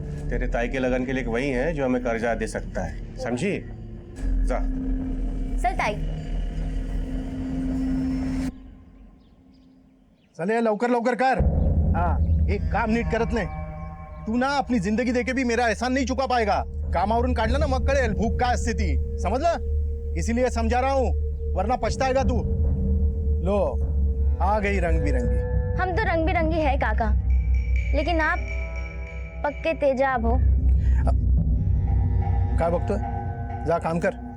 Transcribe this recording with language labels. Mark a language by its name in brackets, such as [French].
[Hindi] तेरे ताई के लगन के लिए वही है जो हमें कर्जा दे सकता है, समझी? जा। चल ताई। [Marathi] चले लवकर लवकर कर। हाँ एक काम नीट करत नाही। [Hindi] तू ना अपनी जिंदगी देके भी मेरा एहसान नहीं चुका पाएगा। [Marathi] कामावरून काढलं ना मग कळेल भूक काय असते ती, समझला? [Hindi] इसीलिए समझा रहा हूँ, वरना पछताएगा तू। लो आ गई रंग बिरंगी। हम तो रंग बिरंगी है काका, लेकिन आप पक्के तेजाब हो। क्या वक्त है, जा काम कर।